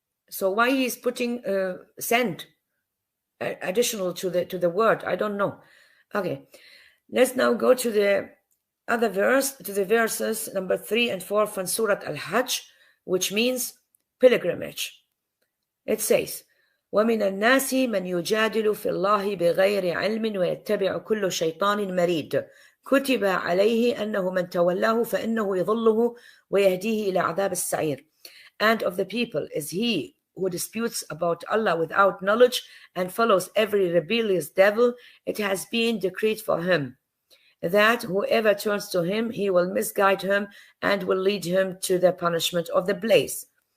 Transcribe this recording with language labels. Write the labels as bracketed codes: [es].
[en] So why he is putting send additional to the word? I don't know. Okay, let's now go to the other verse, to the verses number 3 and 4 from Surah Al-Hajj, which means pilgrimage. It says, [ar] وَمِنَ النَّاسِ مَنْ يُجَادِلُ فِي اللَّهِ بِغَيْرِ عِلْمٍ وَيَتَّبِعُ كُلُّ شَيْطَانٍ مَرِيدٍ كتب عليه أنه من تولاه فإنه يضله ويهديه إلى عذاب السعير. [en] And of the people is he who disputes about Allah without knowledge and follows every rebellious devil. It has been decreed for him that whoever turns to him, he will misguide him and will lead him to the punishment of the blaze.